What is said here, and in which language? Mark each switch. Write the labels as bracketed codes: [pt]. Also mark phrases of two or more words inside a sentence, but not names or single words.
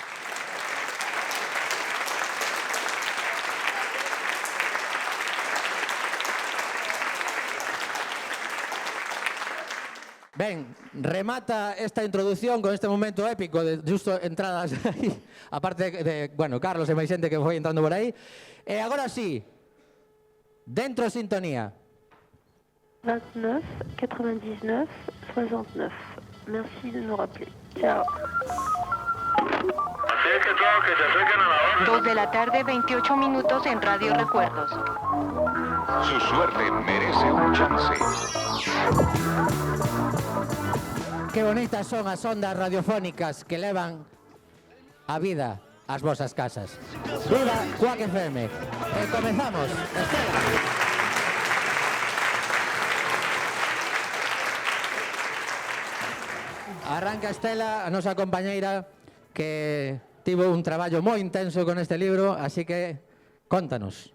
[gl] Ben, remata esta introducción con este momento épico de justo entradas aí, aparte de, bueno, Carlos e máis xente que foi entrando por aí. E agora sí, dentro sintonía. 29 99 69. [fr] Merci de nous rappeler. Ciao. [es] 2 de la tarde, 28 minutos en Radio Recuerdos. Su suerte merece un chance. [gl] Que bonitas son as ondas radiofónicas que levan a vida ás vosas casas. Viva Coac FM. E comezamos. Estela. Arranca Estela, a nosa compañeira, que tivo un traballo moi intenso con este libro, así que contanos.